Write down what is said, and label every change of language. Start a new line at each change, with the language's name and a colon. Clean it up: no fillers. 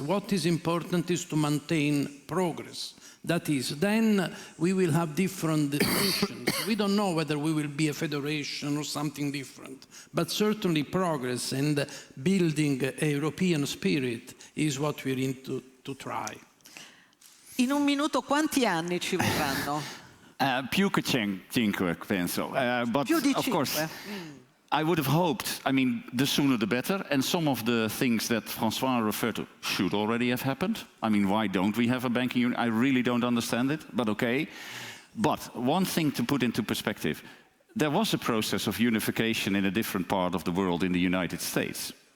English: What is important is to maintain progress. That is, then we will have different definitions. We don't know whether we will be a federation or something different, but certainly progress and building a European spirit is what we need to try.
Italian: In un minuto quanti anni ci vorranno? Più che 5, penso. But Più di
English: of course,
Italian: 5.
English: I would have hoped, I mean, the sooner the better, and some of the things that François referred to should already have happened. I mean, why don't we have a banking union? I really don't understand it, but okay. But one thing to put into perspective, there was a process of unification in a different part of the world in the United States.